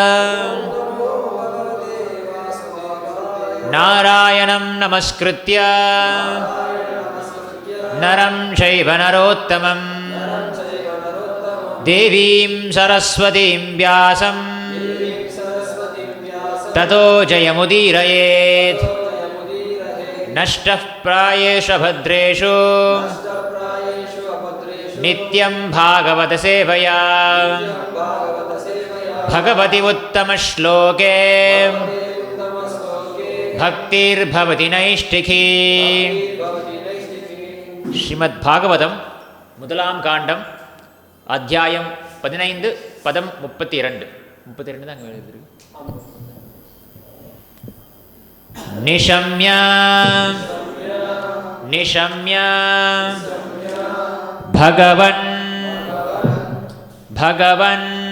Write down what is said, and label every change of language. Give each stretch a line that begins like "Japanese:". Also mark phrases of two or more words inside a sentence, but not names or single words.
Sanskrit: नारायणं नमस्कृत्य नरं चैव नरोत्तमं देवीं सरस्वतीं व्यासं ततो जयमुदीरयेत् नष्टः प्रायेषु भद्रेषु नित्यं भागवत सेवया भगवति उत्तमश्लोके भक्तिर्भवति नैष्टिकी
Tamil: ஸ்ரீமத்பாகவதம் முதலாம் காண்டம் அத்தியாயம் 15 பதம் 32 தான் அங்கே எழுதிருக்கு.
Sanskrit: निशम्य निशम्य भगवन् भगवन्